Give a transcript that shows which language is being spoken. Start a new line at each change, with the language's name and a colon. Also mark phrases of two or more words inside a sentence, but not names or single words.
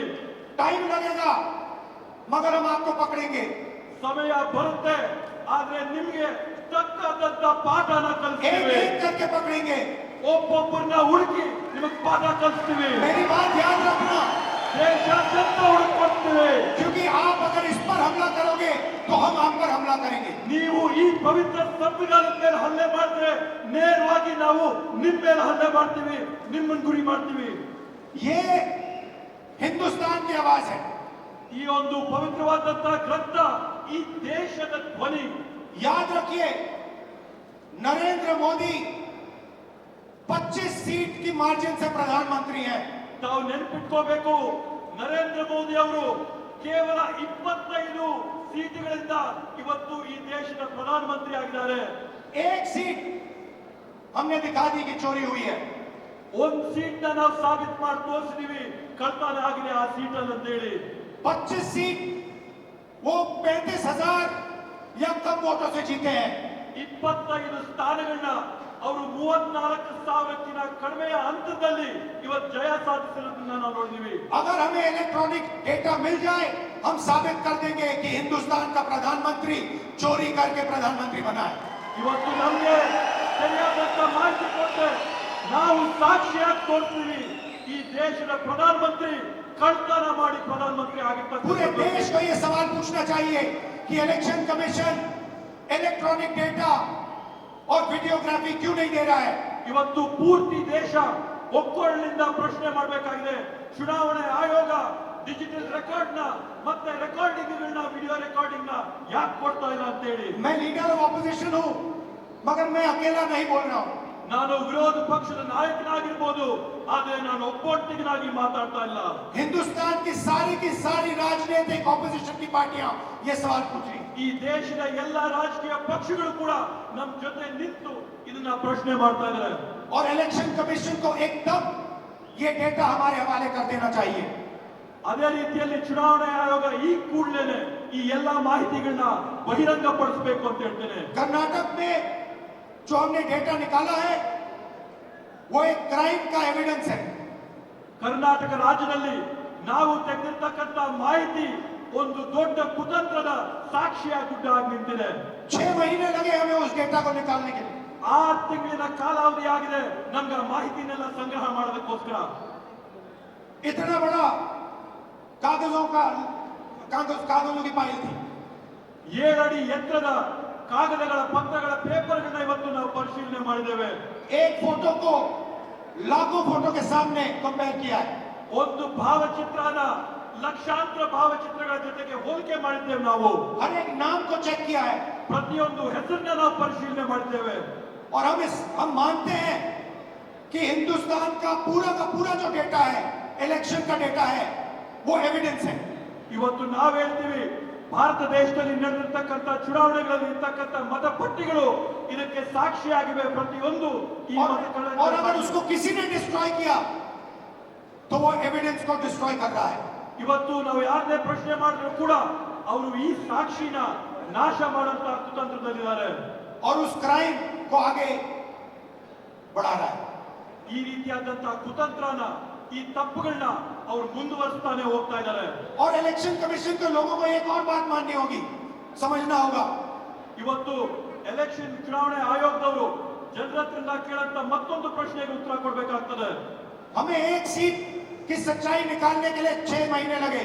Hindi: टाइम लगेगा मगर हम आपको पकड़ेंगे।
Kannada: ಸಮಯ ಬರುತ್ತೆ, ಆದ್ರೆ ನಿಮ್ಗೆ ತಕ್ಕಂತ ಪಾಠನ
Hindi: एक
Kannada: ಕಲಿಸ್ತೀವಿ.
Hindi: एक करके पकड़ेंगे।
Kannada: ಒಬ್ಬೊಬ್ಬರನ್ನ ಹುಡುಕಿ ನಿಮಗೆ ಪಾಠ ಕಲಿಸ್ತೀವಿ.
Hindi: मेरी बात याद रखना,
Kannada: ದೇಶಾದ್ಯಂತ ಹುಡುಕೊಡ್ತೀವಿ.
Hindi: क्योंकि आप अगर इस पर हमला करोगे तो हम आप पर हमला करेंगे।
Kannada: ನೀವು ಈ ಪವಿತ್ರ ಸಂವಿಧಾನದ ಮೇಲೆ ಹಲ್ಲೆ ಮಾಡಿದ್ರೆ ನೇರವಾಗಿ ನಾವು ನಿಮ್ಮ ಮೇಲೆ ಹಲ್ಲೆ ಮಾಡ್ತೀವಿ, ನಿಮ್ಮನ್ನು ಗುರಿ ಮಾಡ್ತೀವಿ.
Hindi: ये हिंदुस्तान की आवाज है।
Kannada: ಈ ಒಂದು ಪವಿತ್ರವಾದಂತಹ ಗ್ರಂಥ ಈ ದೇಶದ ಧ್ವನಿ.
Hindi: याद रखिए, नरेंद्र मोदी 25 सीट की मार्जिन से प्रधानमंत्री हैं।
Kannada: ತಾವು ನೆನಪಿಟ್ಕೋಬೇಕು, ನರೇಂದ್ರ ಮೋದಿ ಅವರು ಕೇವಲ 25 ಸೀಟುಗಳಿಂದ ಇವತ್ತು ಈ ದೇಶದ ಪ್ರಧಾನಮಂತ್ರಿ ಆಗಿದ್ದಾರೆ.
Hindi: एक सीट हमने दिखा दी कि चोरी हुई है।
Kannada: ಒಂದು ಸೀಟ್ ನಾವು ಸಾಬೀತು ಮಾಡಿ ತೋರಿಸಿದೀವಿ ಕಳ್ತನ ಆಗಿದೆ ಆ ಸೀಟ್ ಅಂತ ಹೇಳಿ.
Hindi: 25 सीट वो 35,000 या कम वोटों से जीते हैं।
Kannada: 25 ಸ್ಥಾನಗಳನ್ನ ಅವರು 34,000ಕ್ಕಿಂತ ಕಡಿಮೆಯ ಅಂತರದಲ್ಲಿ ಇವತ್ತು ಜಯ ಸಾಧಿಸಿರೋದನ್ನ ನಾವು ನೋಡಿದೀವಿ.
Hindi: अगर हमें
English: electronic data
Hindi: मिल जाए, हम साबित कर देंगे कि हिंदुस्तान का प्रधानमंत्री चोरी करके प्रधानमंत्री बना है।
Kannada: ಇವತ್ತು ನಮಗೆ ಸರಿಯಾದಂತ ಮಾಹಿತಿ ಕೊಟ್ಟೆ ನಾವು ಸಾಕ್ಷಿಯಾಗಿ ತೋರಿಸ್ತೀವಿ ಈ ದೇಶದ ಪ್ರಧಾನಮಂತ್ರಿ ಕಳ್ತನ ಮಾಡಿ ಪ್ರಧಾನಮಂತ್ರಿ
Hindi: पूरे
Kannada: ಆಗಿರ್ತಕ್ಕಂಥ
Hindi: देश को ये सवाल पूछना चाहिए कि
English: election commission electronic data
Hindi: और वीडियोग्राफी क्यों नहीं दे रहा है।
Kannada: ಇವತ್ತು ಪೂರ್ತಿ ದೇಶ ಒಕ್ಕೊರಲಿಂದ ಪ್ರಶ್ನೆ ಮಾಡಬೇಕಾಗಿದೆ ಚುನಾವಣೆ ಆಯೋಗ
English: digital record
Kannada: ನ ಮತ್ತೆ ರೆಕಾರ್ಡಿಂಗ್ ಗಳನ್ನ
English: video recording
Kannada: ನ ಯಾಕೆ ಕೊಡ್ತಾ ಇಲ್ಲ ಅಂತ ಹೇಳಿ
Hindi: मैं
English: leader of opposition
Hindi: हूं मगर मैं अकेला नहीं बोल रहा हूं।
Kannada: ನಾನು ವಿರೋಧ ಪಕ್ಷದ ನಾಯಕನಾಗಿರ್ಬೋದು ಆದ್ರೆ ನಾನು ಒಬ್ಬೊಟ್ಟಿಗನಾಗಿ ಮಾತಾಡ್ತಾ ಇಲ್ಲ
Hindi: हिंदुस्तान की सारी राजनीतिक ऑपोजिशन की पार्टियां ये सवाल पूछ रही हैं।
Kannada: ಈ ದೇಶದ ಎಲ್ಲಾ ರಾಜಕೀಯ ಪಕ್ಷಗಳು ಕೂಡ ನಮ್ಮ ಜೊತೆ ನಿಂತು ಇದನ್ನ ಪ್ರಶ್ನೆ ಮಾಡ್ತಾ ಇದ್ದಾರೆ
Hindi: और
English: election commission
Hindi: को एकदम ये डेटा हमारे हवाले कर देना चाहिए।
Kannada: ಅದೇ ರೀತಿಯಲ್ಲಿ ಚುನಾವಣಾ ಆಯೋಗ ಈ ಕೂಡಲೇ ಈ ಎಲ್ಲಾ ಮಾಹಿತಿಗಳನ್ನ ಬಹಿರಂಗಪಡಿಸಬೇಕು ಅಂತ ಹೇಳ್ತೇನೆ
Hindi: कर्नाटक में जो हमने डेटा निकाला है वो एक क्राइम का एविडेंस है।
Kannada: ಕರ್ನಾಟಕ ರಾಜ್ಯದಲ್ಲಿ ನಾವು ತೆಗೆದಿರ್ತಕ್ಕಂಥ ಮಾಹಿತಿ ಒಂದು ದೊಡ್ಡ ಕುತಂತ್ರದ ಸಾಕ್ಷಿಯಾಗಿ ಗುಡ್ಡಾಗಿ ನಿಂತಿದೆ
Hindi: 6 महीने लगे हमें उस डेटा को निकालने के लिए।
Kannada: 6 ತಿಂಗಳಿನ ಕಾಲಾವಧಿ ಆಗಿದೆ ನಮ್ಗೆ ಆ ಮಾಹಿತಿನೆಲ್ಲ ಸಂಗ್ರಹ ಮಾಡೋದಕ್ಕೋಸ್ಕರ
Hindi: इतना बड़ा कागजों की फाइल थी।
Kannada: 7 ಅಡಿ ಎತ್ತರದ ಕಾಗದಗಳ ಪತ್ರಗಳ ಪೇಪರ್ಗಳನ್ನ ಇವತ್ತು ನಾವು ಪರಿಶೀಲನೆ ಮಾಡಿದ್ದೇವೆ
Hindi: एक फोटो को लाखों फोटो के सामने कंपेयर किया है।
Kannada: ಒಂದು ಭಾವಚಿತ್ರನ ಲಕ್ಷಾಂತರ ಭಾವಚಿತ್ರಗಳ ಜೊತೆಗೆ ಹೋಲಿಕೆ ಮಾಡಿದ್ದೇವೆ ನಾವು
Hindi: हर एक नाम को चेक किया है
Kannada: ಪ್ರತಿಯೊಂದು ಹೆಸರನ್ನ ನಾವು ಪರಿಶೀಲನೆ ಮಾಡಿದ್ದೇವೆ
Hindi: और हम मानते हैं कि हिंदुस्तान का पूरा जो डेटा है इलेक्शन का डेटा है वो एविडेंस है।
Kannada: ಇವತ್ತು ನಾವು ಹೇಳ್ತೀವಿ ಭಾರತ ದೇಶದಲ್ಲಿ ನಡೆದಿರ್ತಕ್ಕಂಥ ಚುನಾವಣೆಗಳಲ್ಲಿ ಇರ್ತಕ್ಕಂಥ ಮತಪಟ್ಟಿಗಳು ಇದಕ್ಕೆ ಸಾಕ್ಷಿಯಾಗಿವೆ ಪ್ರತಿಯೊಂದು ಈ
Hindi: और अगर
Kannada: ಮತಗಳ
Hindi: उसको किसी ने डिस्ट्रॉय किया तो वो एविडेंस को डिस्ट्रॉय कर रहा है।
Kannada: ಇವತ್ತು ನಾವು ಯಾರನ್ನೇ ಪ್ರಶ್ನೆ ಮಾಡಿದ್ರು ಕೂಡ ಅವರು ಈ ಸಾಕ್ಷಿನ ನಾಶ ಮಾಡುವಂತ ಕುತಂತ್ರದಲ್ಲಿದ್ದಾರೆ
Hindi: और उस क्राइम को आगे बढ़ा रहा है।
Kannada: ಈ ರೀತಿಯಾದಂತಹ ಕುತಂತ್ರನ ಈ ತಪ್ಪುಗಳನ್ನ ಅವರು ಮುಂದುವರಿಸ್ತಾನೆ ಹೋಗ್ತಾ ಇದ್ದಾರೆ
Hindi: और
English: election commission
Hindi: के लोगों को एक और बात माननी होगी, समझना होगा।
Kannada: ಇವತ್ತು ಎಲೆಕ್ಷನ್ ಚುನಾವಣೆ ಆಯೋಗದವರು ಜನರ ಹತ್ರದಿಂದ ಕೇಳಂತ ಮತ್ತೊಂದು ಪ್ರಶ್ನೆಗೆ ಉತ್ತರ ಕೊಡಬೇಕಾಗ್ತದೆ
Hindi: हमें एक सीट की सच्चाई निकालने के लिए 6 महीने लगे।